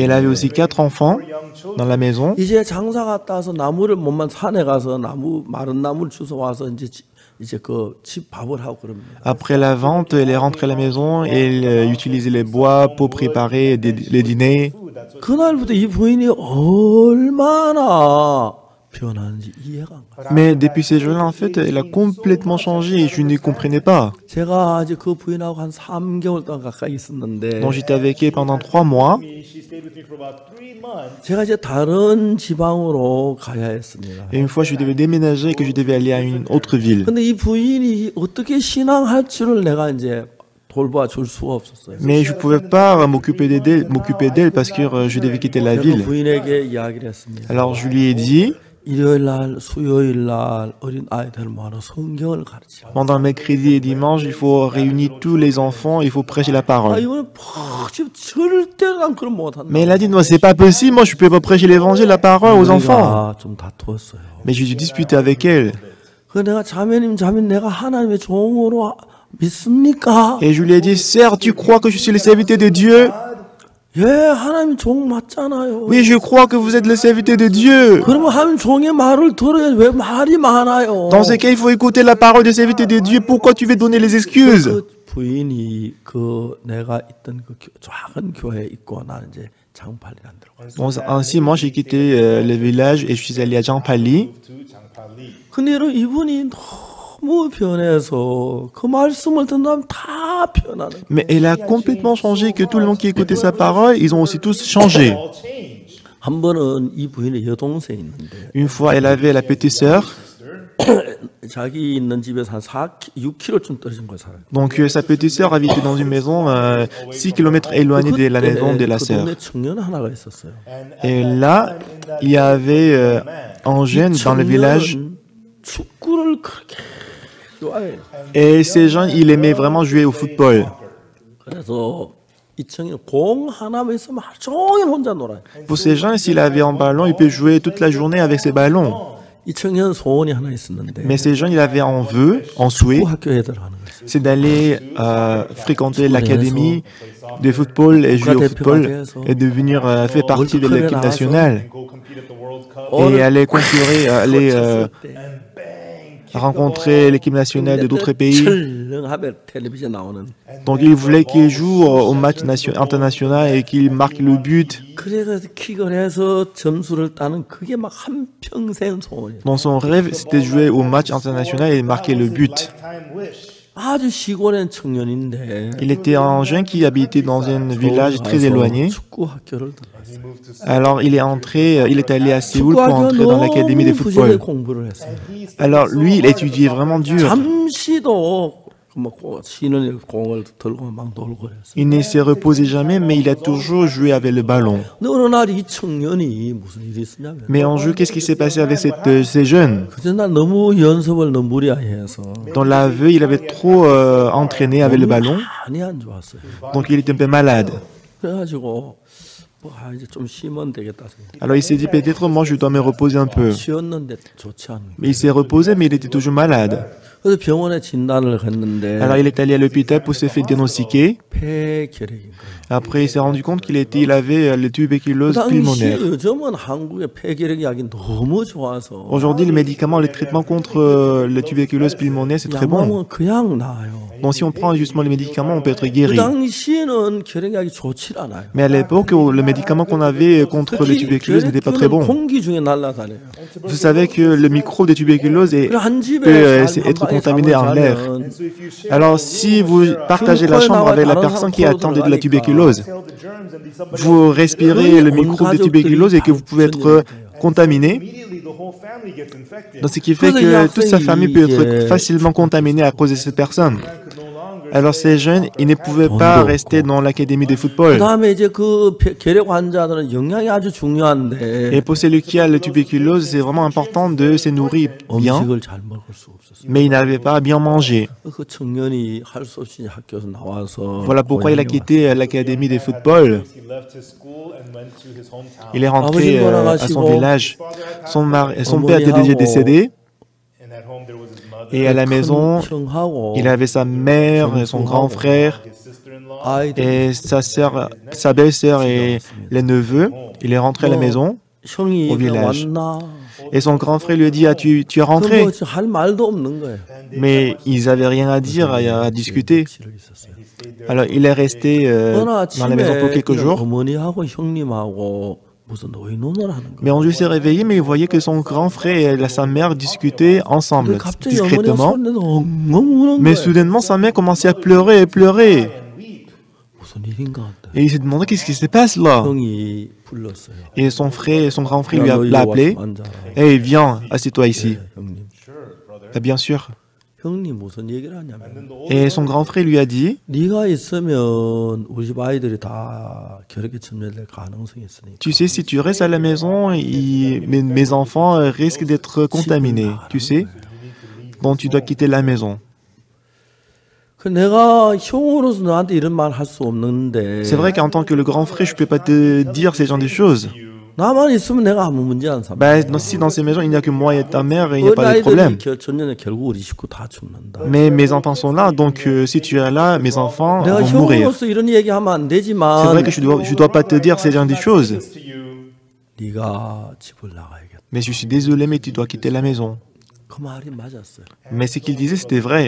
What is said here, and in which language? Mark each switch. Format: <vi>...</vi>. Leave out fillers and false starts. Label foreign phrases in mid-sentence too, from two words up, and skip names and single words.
<fr>elle avait aussi 4 enfants dans la maison.</fr> <ko>이제 장사 갔다 와서 나무를 몸만 산에 가서 마른 나무를 주워 와서 이제 그 집 밥을 하고 그럽니다.</ko> <fr>Après la vente, elle est rentrée à la maison et elle utilisait les bois pour préparer les dîners.</fr> <ko>그날부터 이 부인이 얼마나 변하는지 이해가 안 가요.</ko> <fr>Mais depuis ces jours-là, en fait, elle a complètement changé et je ne comprenais pas.</fr> <ko>제가 이제 그 부인하고 한 3개월 동안 가까이 있었는데</ko> <fr>Donc j'étais avec elle pendant 3 mois.</fr> <ko>제가 이제 다른 지방으로 가야 했습니다.</ko> <fr>Et une fois, je devais déménager et que je devais aller à une autre ville.</fr> <ko>근데 이 부인이 어떻게 신앙할 줄을 내가 이제 돌봐줄 수가 없었어요.</ko> <fr>Mais je ne pouvais pas m'occuper d'elle parce que je devais quitter la</fr> <ko>제가 그</ko> <fr>ville.</fr> <ko>부인에게 이야기를 했습니다.</ko> <fr>Alors je lui ai dit,</fr> <ko>일요일 날, 수요일 날 어린 아이들 모아서 성경을 가르치라.</ko> <fr>pendant mercredi et dimanche, il faut réunir tous les enfants, il faut prêcher la parole.</fr> <ko>이거는 절대로 난 그런 못한다.</ko> <fr>Mais elle a dit, non, c'est pas possible, moi je ne peux pas prêcher l'évangile, la parole aux enfants.</fr> <ko>좀 다투었어요.</ko> <fr>Mais j'ai dû discuter avec elle.</fr> <ko>그 내가 자매님 내가 하나님의 종으로 믿습니까?</ko> <fr>Et je lui ai dit, sœur, tu crois que je suis le serviteur de Dieu?</fr> <ko>예, 하나님 종 맞잖아요.</ko> <fr>Oui, je crois que vous êtes le serviteur de Dieu.</fr> <ko>그러면 하나님 종의 말을 들어야 왜 말이 많아요?</ko> <fr>Dans ce cas, il faut écouter la parole du serviteur de Dieu. Pourquoi tu veux donner les excuses?</fr> <ko>그 부인이 그 내가 있던 그 작은 교회에 있고 나는 이제 장팔리란 데로 갔어요.</ko> <fr>Donc, ainsi, moi, j'ai quitté le village et je suis allé à Jampali.</fr> <ko>근데 이분이 너무 변해서 그 말씀을 듣는 다 변하는.</ko> <fr>Mais elle a complètement changé, que tout le monde qui écoutait sa parole, ils ont aussi tous changé.</fr> <ko>한 번은 이 부인의 여동생이 있는데</ko> <fr>Une fois, elle avait la petite sœur.</fr> <ko>자기 있는 집에서 한 6km쯤 떨어진 곳에 살아요.</ko> <fr>Donc, sa petite sœur habitait dans une maison 6 km éloignée de la maison de la</fr> <ko>그</ko> <fr>sœur.</fr> <ko>동네 청년 하나가 있었어요.</ko> <fr>Et là, il y avait un jeune dans le village.</fr> <ko>축구를 그렇게 좋아해요.</ko> <fr>Et ces gens, ils aimaient vraiment jouer au football.</fr> <ko>그래서 이 청년 공 하나만 있으면 하루 종일 혼자 놀아요.</ko> <fr>Pour ces gens, s'il avait un ballon, il peut jouer toute la journée avec ses ballons.</fr> <ko>이 청년 소원이 하나 있었는데</ko> <fr>Mais ces gens, il avait un vœu, un souhait,</fr> <ko>학교에 들어가는 거예요.</ko> <fr>c'est d'aller fréquenter l'académie de football et jouer au football et devenir faire partie de l'équipe nationale et aller concourir, aller rencontrer l'équipe nationale de d'autres pays.</fr> <ko>철렁하면 텔레비전 나오는.</ko> <fr>Donc il voulait qu'il joue au match international et qu'il marque le but.</fr> <ko>그래서 킥을 해서 점수를 따는 그게 막 한평생 소원이에요.</ko> <fr>Dans son rêve, c'était de jouer au match international et marquer le but.</fr> <ko>아주 시골의 청년인데</ko> <fr>Il était un jeune qui habitait dans un village très éloigné.</fr> <ko>축구 학교를 들어갔어요.</ko> <fr>Alors il est allé à Séoul pour entrer dans l'académie de football.</fr> <ko>공부를 했어요.</ko> <fr>Alors lui, il étudiait vraiment dur.</fr> <ko>잠시도 막 쉬는 공을 들고 막 놀고 그랬어요.</ko> <fr>Il ne s'est reposé jamais, mais il a toujours joué avec le ballon.</fr> <ko>근데 어느 날 이 청년이 무슨 일이 있었냐면</ko> <fr>Mais en jeu, qu'est-ce qui s'est passé avec ces jeunes?</fr> <ko>그날 너무 연습을 너무 무리해서</ko> <fr>Dans l'aveu, il avait trop entraîné avec le ballon,</fr> <ko>많이 안 좋았어요.</ko> <fr>donc il était un peu malade.</fr> <ko>그래가지고 이제 좀 쉬면 되겠다 생각.</ko> <fr>Alors il s'est dit peut-être moi je dois me reposer un peu.</fr> <ko>쉬었는데 좋지 않은.</ko> <fr>Mais il s'est reposé, mais il était toujours malade.</fr> <ko>그래서 병원에 진단을 했는데</ko> <fr>Alors il est allé à l'hôpital pour se faire diagnostiquer.</fr> <ko>폐결핵인 거예요.</ko> <fr>Après il s'est rendu compte qu'il avait la tuberculose pulmonaire.</fr> <ko>요즘은 한국의 폐결핵 약이 너무 좋아서</ko> <fr>Aujourd'hui, les médicaments, les traitements contre la tuberculose pulmonaire, c'est très bon.</fr> <ko>그냥 나아요.</ko> <fr>Donc si on prend justement les médicaments, on peut être</fr> <ko>그</ko> <fr>guéri.</fr> <ko>당시에는 결핵약이 좋지 않아요.</ko> <fr>Mais à l'époque, le médicament qu'on avait contre la tuberculose n'était pas très bon.</fr> <ko>공기 중에 날아다녀요.</ko> <fr>Vous savez que le microbe de tuberculose</fr> <ko>한 집에</ko> <fr>peut être contaminé en l'air. Alors si vous partagez la chambre avec la personne qui est atteinte de la tuberculose, vous respirez le microbe de tuberculose et que vous pouvez être contaminé. Donc ce qui fait que toute sa famille peut être facilement contaminée à cause de cette personne. Alors ces jeunes, ils ne pouvaient pas rester dans l'académie de football.</fr> <ko>그다음에 이제 그 결핵 환자들은 영양이 아주 중요한데</ko> <fr>Et pour celui qui a la tuberculose, c'est vraiment important de se nourrir bien,</fr> <ko>음식을 잘 먹을 수 없었어요.</ko> <fr>mais il n'avait pas à bien manger.</fr> <ko>그 청년이 할 수 없이 학교에서 나와서</ko> <fr>Voilà pourquoi il a quitté l'académie de football. Il est rentré à son village. Son père était déjà décédé. Et à la maison, il avait sa mère, son grand frère, et sa sœur, sa belle-sœur et les neveux. Il est rentré à la maison, au village. Et son grand frère lui a dit, tu es rentré.</fr> <ko>할 말도 없는 거예요.</ko> <fr>Mais ils n'avaient rien à dire, à discuter. Alors il est resté dans la maison pour quelques jours.</fr> <ko>어머니하고 형님하고 무슨 노인논을 하는 거예요.</ko> <fr>Mais on lui s'est réveillé, mais il voyait que son grand frère et sa mère discutaient ensemble,</fr> <ko>갑자기 어머니가</ko> <fr>discrètement.</fr> <ko>소리내서 엉엉 우는</ko> <fr>Mais</fr> <ko>거예요.</ko> <fr>soudainement, sa mère commençait à pleurer et pleurer.</fr> <ko>무슨 일인가 한다.</ko> <fr>Et il s'est demandé qu'est-ce qui se passe là.</fr> <ko>형이 불렀어요.</ko> <fr>Et son grand frère</fr> <ko>야, 너</ko> <fr>l'a</fr> <ko>이리</ko> <fr>appelé.</fr> <ko>와서 앉아라.</ko> <fr>Hey, viens, assieds-toi ici.</fr> <ko>형님.</ko> <fr>Ah, bien sûr.</fr> <ko>형님 무슨 얘기를 하냐면</ko> <fr>Et son grand frère lui a dit,</fr> <ko>네가 있으면 우리 집 아이들이 다 결핵에 침례될 가능성이 있으니까.</ko> <fr>tu sais, si tu restes à la maison, mes enfants risquent d'être contaminés, tu sais. Donc tu dois quitter la maison.</fr> <ko>그 내가 형으로서 너한테 이런 말 할 수 없는데</ko> <fr>C'est vrai qu'en tant que le grand frère, je ne peux pas te dire ces genres de choses.</fr> <ko>나만 있으면 내가 아무 문제 안 삼아.</ko> <fr>Si dans ces maisons, il n'y a que moi et ta mère, il n'y a pas de problème.</fr> <ko>전년에 결국 우리 식구 다 죽는다.</ko> <fr>Mais mes enfants sont là, donc si tu es là, mes enfants</fr> <ko>내가</ko> <fr>vont mourir.</fr> <ko>형으로서 이런 얘기하면 안</ko> <fr>C'est</fr> <ko>되지만</ko> <fr>vrai que je dois pas te dire ces genres de choses.</fr> <ko>네가 집을 나가야겠다.</ko> <fr>Mais je suis désolé, mais tu dois quitter la maison.</fr> <ko>그 말이 맞았어요.</ko> <fr>Mais ce qu'il disait, c'était vrai.</fr>